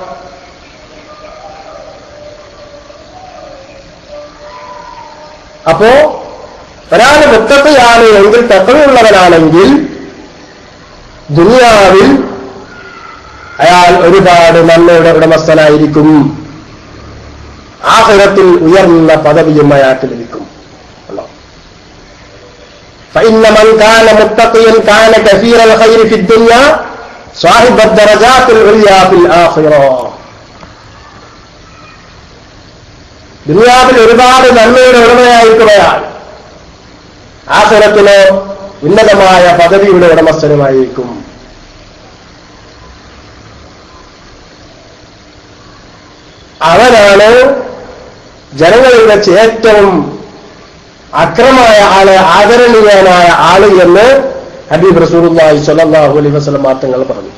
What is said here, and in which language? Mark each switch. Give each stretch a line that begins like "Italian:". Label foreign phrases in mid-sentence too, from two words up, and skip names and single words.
Malayalam: അപ്പോ ഒരാൾ മുത്തഖിയാണ് എങ്കിൽ, തഖ്വയുള്ളവനാണെങ്കിൽ ദുനിയാവിൽ അയാൾ ഒരുപാട് നന്മയുടെ ഉടമസ്ഥനായിരിക്കും. ആഖിറത്തിൽ ഉയർന്ന പദവിയും അയാൾക്ക് ലഭിക്കും.
Arabic: فإن من كان متقيا كان كثير الخير في الدنيا صاحب الدرجات العليا في الآخرة.
Malayalam: ദുനിയാവിൽ ഒരുപാട് നന്മയുടെ ഉടമയായിരിക്കുകയാൽ ആഖിറത്തിലെ ഉന്നതമായ പദവിയുടെ ഉടമസ്ഥനുമായിരിക്കും. അവനാണ് ജനങ്ങളിൽ വെച്ച് ഏറ്റവും അക്രമമായ ആള്, ആദരണീയനായ ആള് എന്ന് ഹബീബ്
Arabic: رسول الله صلى الله عليه وسلم
Malayalam: തങ്ങൾ പറഞ്ഞു.